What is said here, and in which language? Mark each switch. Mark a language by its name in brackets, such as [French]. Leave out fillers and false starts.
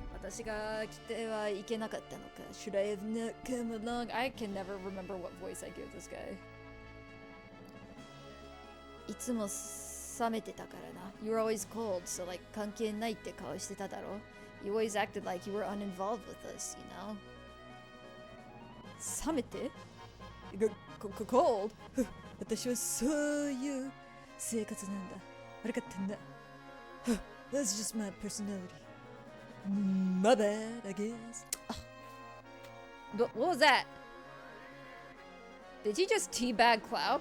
[Japanese] 私が来てはいけなかったのか。 [English] Should I have not come along? I can never remember what voice I give this guy. [Japanese] いつも冷めてたからな。 [English] You were always cold, so like [Japanese] 関係ないって顔してただろ。 [English] You always acted like you were uninvolved with us, you know? [Japanese] 冷めて？cold? 私はそういう生活なんだ。悪かったんだ。 [English] That's just my personality. My bad, I guess. What was that? Did he just teabag Cloud?